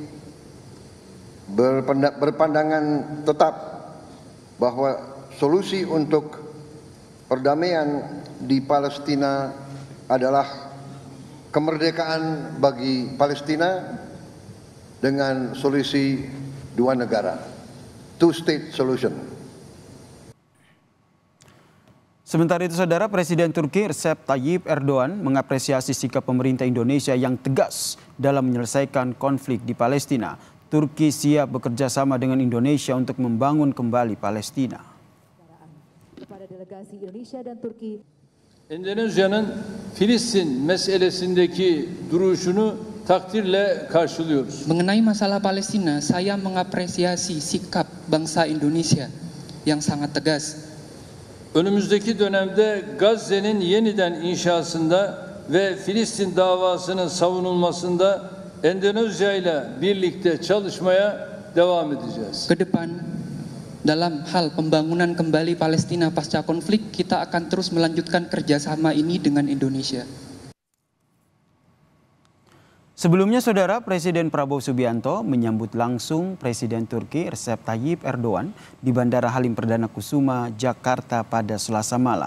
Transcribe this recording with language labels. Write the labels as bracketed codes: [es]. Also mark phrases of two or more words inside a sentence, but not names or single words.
[id] berpandangan tetap bahwa solusi untuk perdamaian di Palestina adalah kemerdekaan bagi Palestina dengan solusi dua negara, [en] two-state solution. [id] Sementara itu, saudara, Presiden Turki Recep Tayyip Erdogan mengapresiasi sikap pemerintah Indonesia yang tegas dalam menyelesaikan konflik di Palestina. Turki siap bekerja sama dengan Indonesia untuk membangun kembali Palestina. Kepada delegasi Indonesia dan Turki. [tr] Endonezya'nın Filistin meselesindeki duruşunu takdirle karşılıyoruz. [id] Mengenai masalah Palestina, saya mengapresiasi sikap bangsa Indonesia yang sangat tegas. [tr] Önümüzdeki dönemde Gazze'nin yeniden inşasında ve Filistin davasının savunulmasında Endonezya ile birlikte çalışmaya devam edeceğiz. [id] Ke depan, dalam hal pembangunan kembali Palestina pasca konflik, kita akan terus melanjutkan kerjasama ini dengan Indonesia. Sebelumnya, saudara, Presiden Prabowo Subianto menyambut langsung Presiden Turki Recep Tayyip Erdogan di Bandara Halim Perdana Kusuma, Jakarta pada Selasa malam.